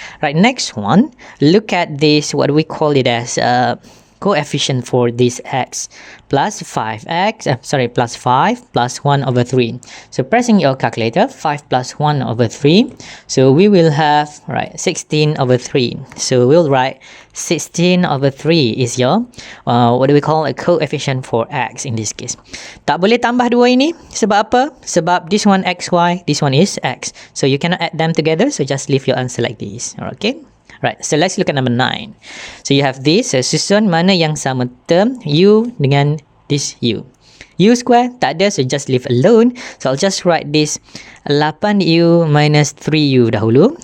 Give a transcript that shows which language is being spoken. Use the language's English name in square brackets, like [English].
[English] Right, next one, look at this, what we call it as coefficient for this x, plus 5x, plus 5 plus 1 over 3. So pressing your calculator, 5 plus 1 over 3. So we will have, right, 16 over 3. So we'll write 16 over 3 is your, what do we call a coefficient for x in this case. [Malay] Tak boleh tambah dua ini, sebab apa? Sebab [English] this one xy, this one is x. So you cannot add them together, so just leave your answer like this. Okay? Right, so let's look at number 9. So you have this, [Malay] susun mana yang sama term u dengan [English] this u. U square [Malay] tak ada, [English] so just leave alone. So I'll just write this 8u minus 3u [Malay] dahulu.